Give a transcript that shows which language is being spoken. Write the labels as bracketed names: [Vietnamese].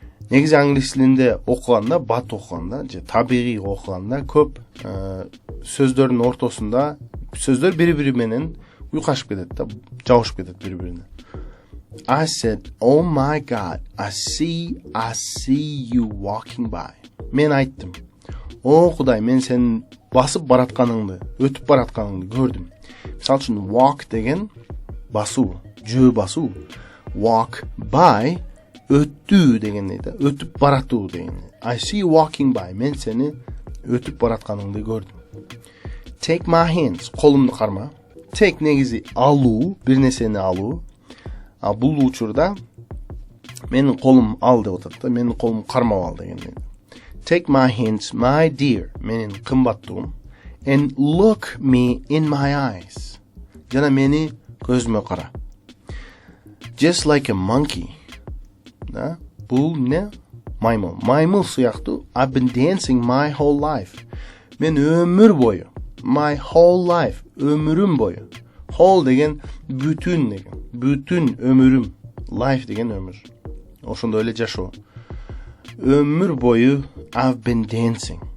[Kyrgyz] Негизи англис тилинде окуганда, бат окуганда, же табигый окуганда көп сөздөрдүн ортосунда сөздөр бири-бири менен уйкашып кетет да, жабышып кетет бири-бирине. [English] I said, oh my God, I see you walking by. [Kyrgyz] Мен айттым, о Кудай, мен сен басып баратканыңды, өтүп баратканыңды көрдүм. Мисал үчүн walk деген басуу, жөө басуу. [English] Walk by [Kyrgyz] өттүү дегенде да, өтүп баратуу дегенде. [English] I see you walking by. [Kyrgyz] Мен сени өтүп баратканыңды көрдүм. [English] Take my hands. [Kyrgyz] Колумду карма. Take негизи алуу, бир нерсени алуу. А бул учурда менин колум ал деп атат да, менин колум кармап ал дегенде. [English] Take my hands, my dear. [Kyrgyz] Менин кымбаттугум. [English] And look me in my eyes. [Kyrgyz] Жана мени көзүмө кара. [English] Just like a monkey. [Kyrgyz] Да? Бул не? Маймыл. Маймыл сыяктуу. [English] I've been dancing my whole life. [Kyrgyz] Мен өмүр бою. [English] My whole life. [Kyrgyz] Өмүрүм бою. Whole деген бүтүн деген. Бүтүн өмүрүм. Life деген өмүр. Ошондой эле жашоо. Өмүр бою [English] I've been dancing.